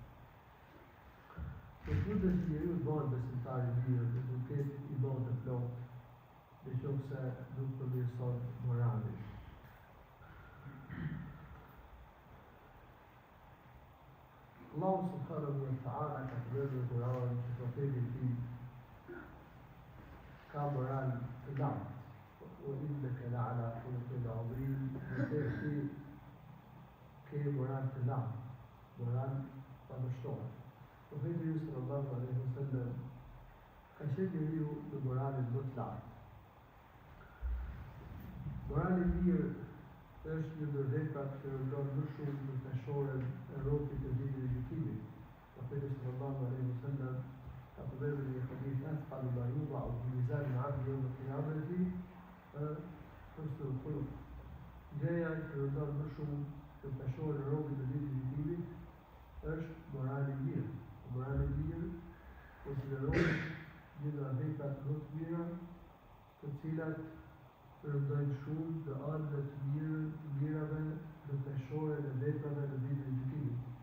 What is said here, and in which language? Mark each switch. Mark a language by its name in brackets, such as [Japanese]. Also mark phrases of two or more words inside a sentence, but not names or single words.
[Albanian] Në fundë që njeriu bëhet besimtar I mirë, dhe nuk ketë imon të plotë, nëse nuk përmirëson moralin. Allahu [Arabic] سبحانه وتعالى [Albanian] ka thënë në Kur'an që profeti I tij ka moral të lartë. [Arabic] وإنك لعلى خلق عظيم. [Albanian] Vërtet ke moral të lartë, moral pa mështore. Profeti [Arabic] صلى الله عليه وسلم [Albanian] ka qenë njeriu në moralin më të lartë. Morali I mirë është një ndër veprat që rëndon më shumë në peshoren e rrobit të ditës së gjykimit. Profeti [Arabic] صلى الله عليه وسلم [Albanian] ka përmendur një hadith [Arabic] أثقل ما يوضع في ميزان العبد يوم القيامة حسن الخلق. [Albanian] Gjëja që rëndon më shumë në peshoren e rrobit të ditës së gjykimit është morali I mirë. Morali I mirë konsiderohet një nga veprat më të mira, të cilat rëndojnë shumë në anët e të mirave në peshoren e veprave në ditën e gjykimit.